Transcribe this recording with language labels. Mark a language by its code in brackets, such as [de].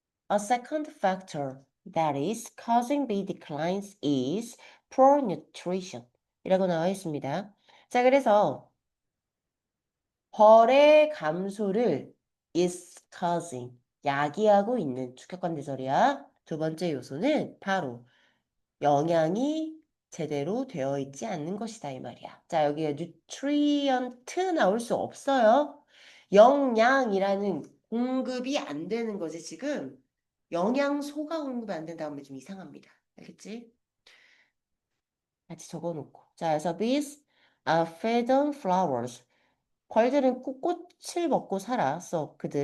[en] A second factor that is causing bee declines is poor nutrition. [ko] 이라고 나와 있습니다. 자, 그래서 벌의 감소를 [en] is causing, [ko] 야기하고 있는 주격관대절이야. 두 번째 요소는 바로 영양이 제대로 되어 있지 않는 것이다 이 말이야. 자, 여기에 nutrient 나올 수 없어요. 영양이라는 공급이 안 되는 거지 지금. 영양소가 공급이 안 된다고 하면 좀 이상합니다. 알겠지? 같이 적어놓고. 자, 그래서 [en] bees are fed on flowers. [ko] 벌들은 꽃을 먹고 살았어.